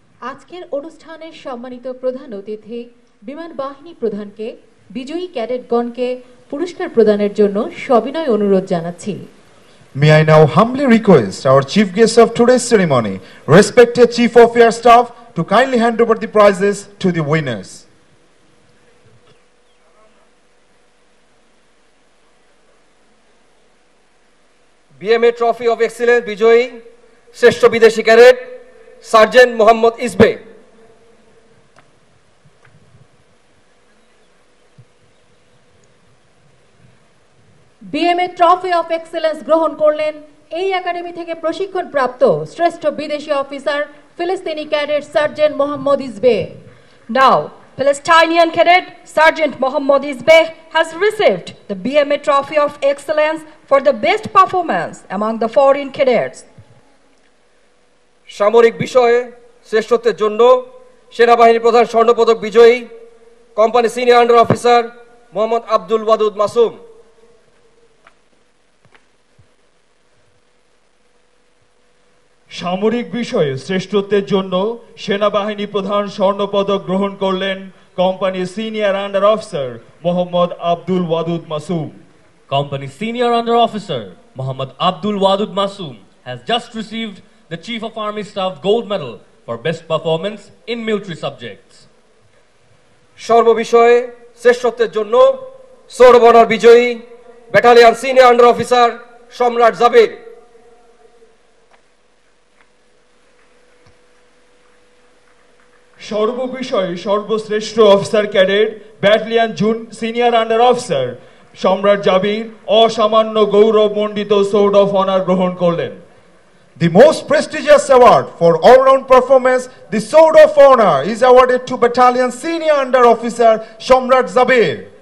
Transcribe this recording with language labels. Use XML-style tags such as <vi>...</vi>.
<bn>আজকের অনুষ্ঠানের সম্মানিত প্রধান অতিথি বিমান বাহিনী প্রধানকে বিজয়ী ক্যাডেটগণকে পুরস্কার প্রদানের জন্য সবিনয় অনুরোধ জানাচ্ছি।</bn> <en>May I now humbly request our chief guest of today's ceremony, respected Chief of Air Staff, to kindly hand over the prizes to the winners.</en> <bn>BMA Trophy of Excellence বিজয়ী শ্রেষ্ঠ বিদেশি cadet sergeant Mohammad ইসবে। BMA Trophy of Excellence গ্রহণ করলেন এই academy থেকে প্রশিক্ষণ প্রাপ্ত শ্রেষ্ঠ বিদেশি অফিসার ফিলিস্তিনি cadet sergeant Mohammad ইসবে।</bn> <en>Now, Palestinian cadet Sergeant Mohammad Isbeh has received the BMA Trophy of Excellence for the best performance among the foreign cadets.</en> <bn>সামরিক বিষয়ে শ্রেষ্ঠত্বের জন্য সেনাবাহিনী প্রধান স্বর্ণপদক বিজয়ী company senior under officer Mohammad Abdul Wadud Masum. সামরিক বিষয়ে শ্রেষ্ঠত্বের জন্য সেনাবাহিনী প্রধান স্বর্ণপদক গ্রহণ করলেন কোম্পানির senior under officer Mohammad Abdul Wadud Masum.</bn> <en>Company Senior Under Officer Mohammad Abdul Wadud Masoom has just received the Chief of Army Staff Gold Medal for Best Performance in Military Subjects.</en> <bn>সর্ববিষয়ে শ্রেষ্ঠত্বের জন্য সোর্ড অফ অনার বিজয়ী ব্যাটালিয়ন সিনিয়র আন্ডার অফিসার সম্রাট জাবির। সর্ববিষয়ে সর্বশ্রেষ্ঠ officer cadet battalion June senior under officer সম্রাট জাবির অসামান্য গৌরবমণ্ডিত sword of honour গ্রহণ করলেন।</bn> <en>The most prestigious award for all-round performance, the Sword of Honor, is awarded to Battalion Senior Under Officer Shomrat Zabir.</en>